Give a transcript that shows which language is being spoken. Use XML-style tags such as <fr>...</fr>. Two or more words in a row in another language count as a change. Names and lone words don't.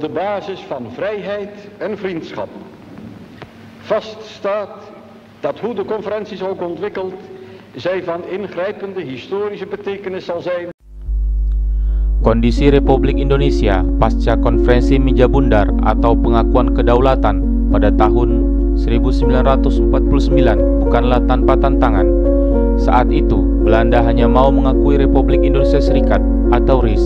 <nl>basis van vrijheid en vriendschap. Vaststaat dat hoe de conferentie zich ook ontwikkelt, zij van ingrijpende historische betekenis zal zijn.</nl> <id>Kondisi Republik Indonesia pasca konferensi Meja Bundar atau pengakuan kedaulatan pada tahun 1949 bukanlah tanpa tantangan. Saat itu, Belanda hanya mau mengakui Republik Indonesia Serikat atau RIS.</id>